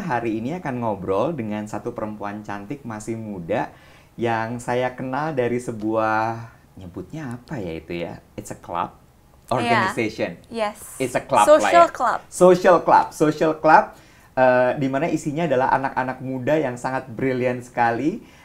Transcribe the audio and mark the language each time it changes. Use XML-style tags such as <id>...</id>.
<id>Hari ini akan ngobrol dengan satu perempuan cantik masih muda yang saya kenal dari sebuah, nyebutnya apa ya itu ya?</id> <en>It's a club, organization. Yes. It's a club Social</en> <id>lah ya.</id> <en>club.</en> <id>Social club, di mana isinya adalah anak-anak muda yang sangat brilian sekali.</id>